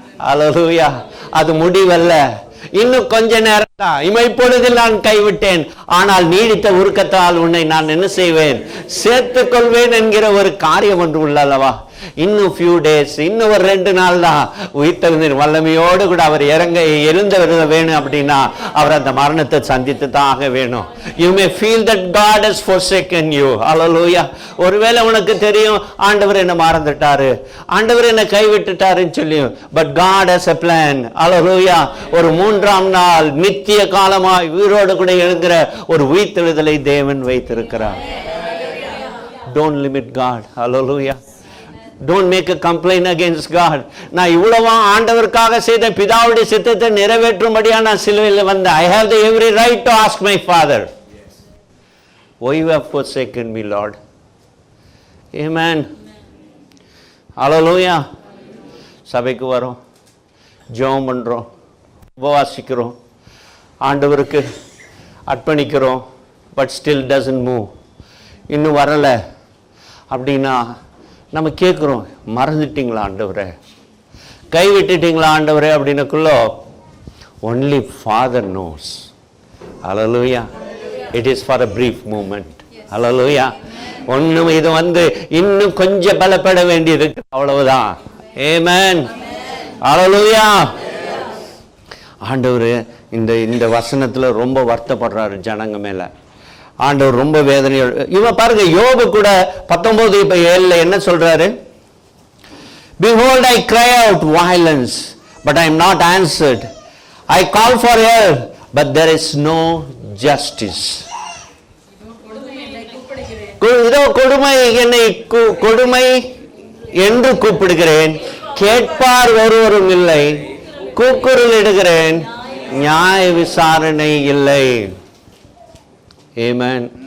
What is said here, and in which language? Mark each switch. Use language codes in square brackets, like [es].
[ta] அல்லேலூயா, அது முடிவல்ல. இன்னும் கொஞ்ச நேரம் தான், இமைப்பொழுதில் நான் கைவிட்டேன், ஆனால் நீடித்த உருக்கத்தால் உன்னை நான் என்ன செய்வேன்? சேர்த்துக் கொள்வேன் என்கிற ஒரு காரியம் ஒன்று உள்ளல்லவா. இன்னும் ஃபியூ டேஸ், இன்னும் ஒரு 2 நாள் தான் உயிர்த்தெழுந்த வல்லமையோடு கூட அவர் எழுந்த வேணும் அப்படின்னா அவர் அந்த மரணத்தை சந்தித்து தான் ஆக வேணும். [en] You may feel that God has forsaken you. Hallelujah. [ta] ஒருவேளை உனக்கு தெரியும், ஆண்டவர் என்ன மறந்துட்டாரு, ஆண்டவர் என்ன கைவிட்டுட்டாருன்னு சொல்லி, but [en] God has a plan. [ta] Hallelujah. ஒரு 3ஆம் நாள் நித்திய காலமாய் உயிரோடு கூட எழுகிற ஒரு உயிர்த்தெழுதலை தேவன் வைத்திருக்கிறார். [en] Don't limit God. Hallelujah. Don't make a complaint against God. [ta] நான் இவ்வளவா ஆண்டவருக்காக செய்த பிதாவுடைய சித்தத்தை நிறைவேற்றும்படியா நான் சிலுவையில் வந்தேன். [en] I have the every right to ask my Father, why you have forsaken me, Lord? Amen. Hallelujah. [ta] சபைக்கு வரோம், ஜெபம் பண்றோம், உபவாசிக்கிறோம், ஆண்டவருக்கு அர்ப்பணிக்கிறோம், பட் ஸ்டில் [en] doesn't move. [ta] இன்னும் வரல அப்படின்னா நம்ம கேட்குறோம், மறந்துட்டீங்களா ஆண்டவரே, கைவிட்டுட்டீங்களா ஆண்டவரே அப்படின்னுக்குள்ள only father nose. Hallelujah. [en] It is for a brief moment. Hallelujah. [ta] ஒன்றும் இது இன்னும் கொஞ்சம் பலப்பட வேண்டியது, அவ்வளவுதான். ஆமென். [en] Hallelujah. [ta] ஆண்டவர் இந்த வசனத்தில் ரொம்ப வருத்தப்படுறாரு ஜனங்க மேல. ஆண்டவர் ரொம்ப வேதனையோடு. இவன் பாருங்க, யோபு கூட 19:7 என்ன சொல்றாரு? [en] Behold, I cry out violence, but I am not answered. I call for help, but there is no justice. [ta] இதோ கொடுமை, என்னை கொடுமை என்று கூப்பிடுகிறேன், கேட்பார் ஒருவரும் இல்லை, கூக்குரல் இடுகிறேன், நியாய விசாரணை இல்லை. ஆமென்.